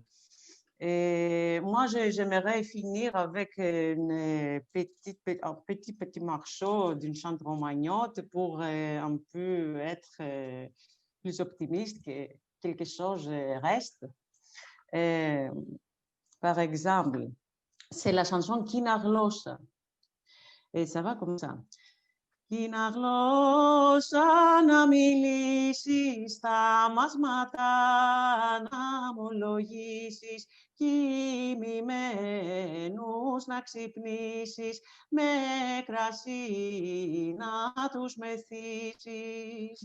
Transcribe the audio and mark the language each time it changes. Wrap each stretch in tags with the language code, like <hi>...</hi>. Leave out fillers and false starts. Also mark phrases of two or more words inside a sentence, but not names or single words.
<fr>Et moi, j'aimerais finir avec un petit morceau d'une chante romagnotte pour un peu être plus optimiste que quelque chose reste. Par exemple, c'est la chanson Kinarlosa. Et ça va comme ça.</fr> <el>Kinarlosa να μιλήσεις τα μάσματα, να ομολογήσεις κοιμημένους να ξυπνήσεις, με κρασί να τους μεθύσεις.</el>